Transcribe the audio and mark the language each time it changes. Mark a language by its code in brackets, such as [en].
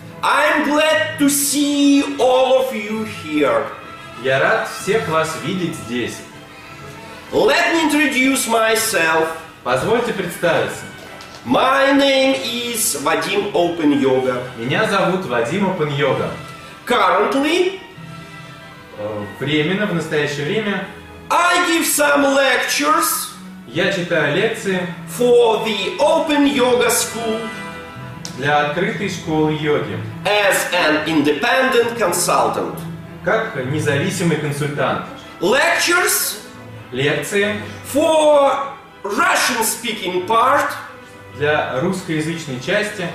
[en] I'm glad to see all of you here! [ru] Я рад всех вас видеть здесь! [en] Let me introduce myself! [ru] Позвольте представиться! [en] My name is Vadim Open Yoga. [ru] Меня зовут Вадим Open Yoga. [en] Currently, [ru] временно, в настоящее время, [en] I give some lectures. [ru] Я читаю лекции [en] for the Open Yoga School. [ru] Для открытой школы йоги. [en] As an independent consultant. [ru] Как независимый консультант. [en] Lectures. [ru] Лекции [en] for Russian speaking part. [ru] Для русскоязычной части